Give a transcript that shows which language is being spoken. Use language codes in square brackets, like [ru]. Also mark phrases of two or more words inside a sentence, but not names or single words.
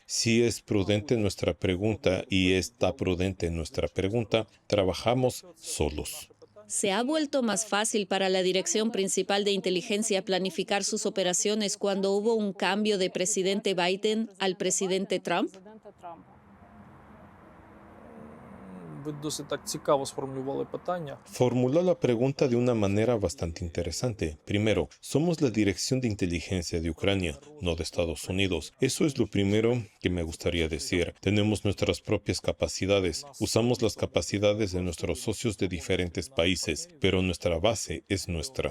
[es] Si es prudente nuestra pregunta y está prudente nuestra pregunta, trabajamos solos. ¿Se ha vuelto más fácil para la Dirección Principal de Inteligencia planificar sus operaciones cuando hubo un cambio de presidente Biden al presidente Trump? [uk] ви досить так цікаво сформулювали питання. [es] Formuló la pregunta de una manera bastante interesante. Primero, somos la Dirección de Inteligencia de Ucrania, no de Estados Unidos. Eso es lo primero que me gustaría decir. Tenemos nuestras propias capacidades. Usamos las capacidades de nuestros socios de diferentes países, pero nuestra base es nuestra.